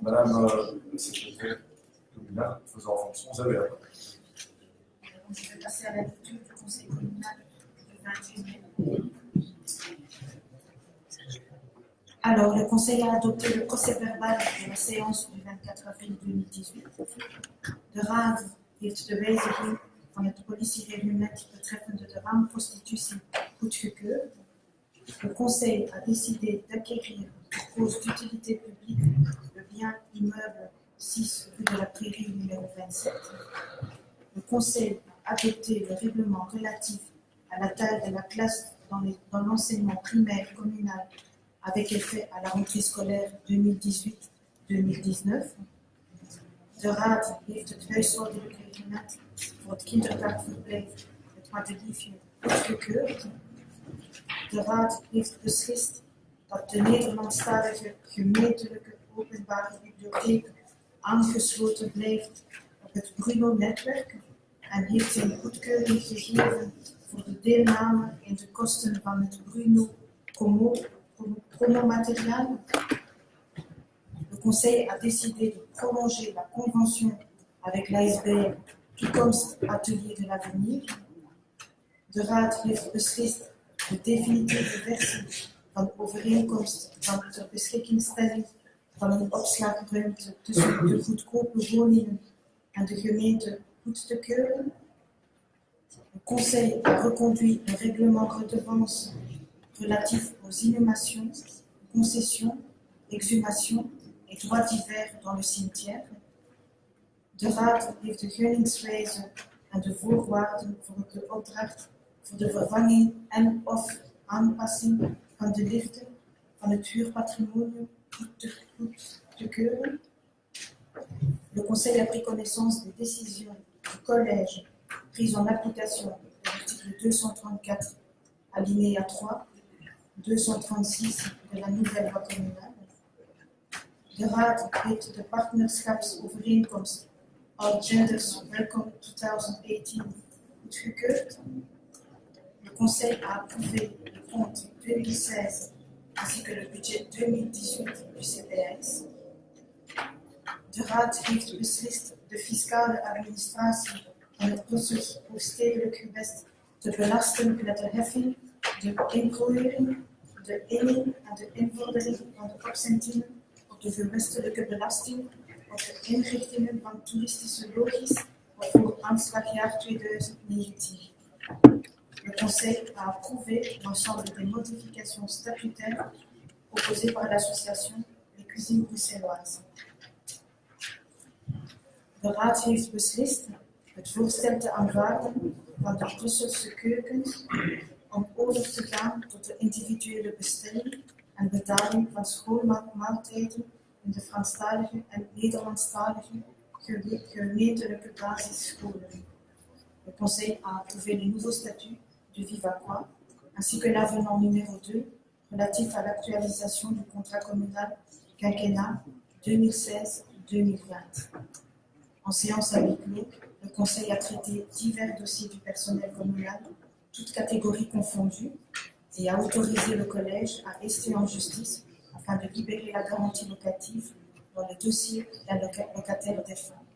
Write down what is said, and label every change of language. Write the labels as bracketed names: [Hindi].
[French] Madame la secrétaire communale, faisant fonction, vous avez la parole. Je vais passer à la lecture du conseil communal du 28 mai. Alors, le conseil a adopté le procès verbal de la séance du 24 avril 2018. [Dutch] De Raad heeft de wijziging van het politiereglement betreffende de raamprostitutie goedgekeurd. [French] Le conseil a décidé d'acquérir pour cause d'utilité publique le bien immeuble 6 rue de la Prairie numéro 27. Le conseil a adopté le règlement relatif à la taille de la classe dans l'enseignement primaire communal avec effet à la rentrée scolaire 2018-2019. [Dutch] De Raad heeft het huishoudelijk reglement voor het kinderdagverblijf het Madeliefje goedgekeurd. De Raad heeft beslist dat de Nederlandstalige gemeentelijke openbare bibliotheek aangesloten blijft op het Bruno-netwerk en heeft zijn goedkeuring gegeven voor de deelname in de kosten van het Bruno-promomateriaal. [French] Le Conseil a décidé de prolonger la convention avec l'ASBL Toekomstatelier de l'avenir. [Dutch] De Raad heeft beslist de definitieve versie van overeenkomst van ter beschikkingstelling van een opslagruimte tussen de goedkope woningen en de gemeente goed te keuren. [French] Le Conseil a reconduit le règlement redevance relatif aux inhumations, concessions, exhumations et droits divers dans le cimetière. [Dutch] De Raad heeft de gunningswijze en de voorwaarden voor de opdracht voor de vervanging en of aanpassing van de liften van het huurpatrimonium goed te keuren. [French] Le Conseil a pris connaissance des décisions du Collège prises en application de l'article 234, alinéa 3, 236 de la nouvelle loi communale. [Dutch] De Raad heeft de partnerschapsovereenkomst All Genders Welcome 2018 goedgekeurd. [French] Le Conseil a approuvé le compte 2016 ainsi que le budget 2018 du CPS. [Dutch] De Raad heeft beslist de fiscale administratie van het proces voor stedelijk gewest te belasten met de heffing, de introducering, de inning en de invordering van de opzentingen op de gewestelijke belasting op de inrichtingen van toeristische logis voor aanslagjaar 2019. [French] Le Conseil a approuvé l'ensemble des modifications statutaires proposées par l'association Les Cuisines Bruxelloises. [Dutch] De Raad heeft beslist het voorstel te aanvaarden van de Brusselse keukens om over te gaan tot de individuele bestelling en betaling van schoolmaaltijden in de Franstalige en Nederlandstalige gemeentelijke basisscholen. [French] Le Conseil a approuvé le nouveau statut du Vivacois ainsi que l'avenant numéro 2 relatif à l'actualisation du contrat communal quinquennat 2016-2020. En séance à huis clos, le Conseil a traité divers dossiers du personnel communal, toutes catégories confondues, et a autorisé le Collège à ester en justice afin de libérer la garantie locative dans le dossier d'un locataire défunt.